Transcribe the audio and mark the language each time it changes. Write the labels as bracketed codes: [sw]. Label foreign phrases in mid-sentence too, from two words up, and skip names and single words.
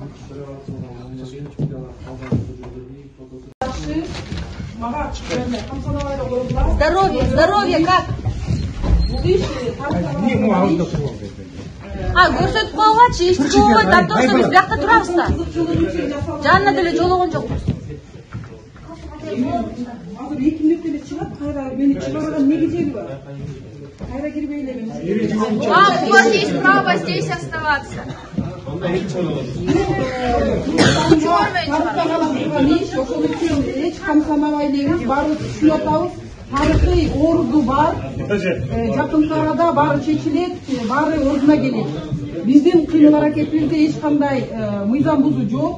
[ru] Здоровье, здоровье как? [ky] Көрсөтүп койгончу эчтеке болбойт, даттоосо биз биякта турабыз да. Жанына деле жологон жокпуз. Азыр 2 мүнөттө эле чыгат, кайра мени чыгарган негизи бар. Кайра кирбей эле мен. [ru] У вас есть право здесь оставаться. [ky] Эч камсанабай элебиз, баары түшүнүп атабыз. Тарыхый орду бар. Жакын арада баары чечилет, баары ордуна келет. Биздин кыймыл-аракетибизде эч кандай мыйзам бузуу жок.